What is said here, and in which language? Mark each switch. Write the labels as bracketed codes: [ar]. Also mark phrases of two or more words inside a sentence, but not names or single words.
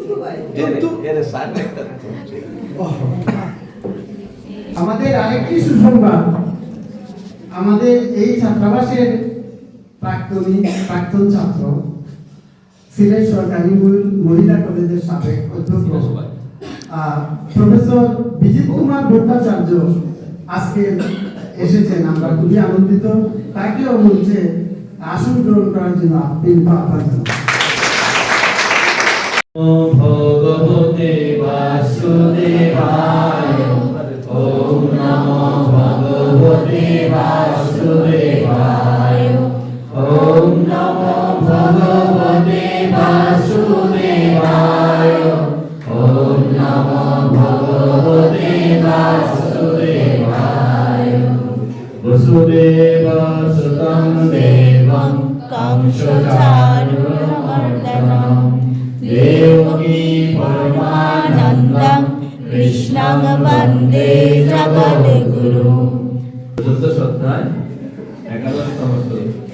[bn] আমাদের আরেকটি সুসংবাদ, আমাদের এই ছাত্রাবাসের প্রাক্তন ছাত্র, সিলেট সরকারি মহিলা কলেজের সাবেক অধ্যক্ষ প্রফেসর বিজিত কুমার ভট্টাচার্য আজকে এসেছেন। আমরা খুবই আনন্দিত। তাকেও মঞ্চে আসন গ্রহণ করার জন্য আহ্বান জানাই। [sa] ভগবতে বাসুদেবায়, ওম নমো ভগবতে বাসুদেবায়, ওম নমো ভগবতে বাসুদেবায়, ওম নমো ভগবতে বাসুদেবায়। বসুদেব সুতং দেবং কংসচাণূরমর্দনম দেবকী পরমানন্দং কৃষ্ণং বন্দে জগদ্গুরু। [bn] চতুর্থ অধ্যায় 11তম শ্লোক।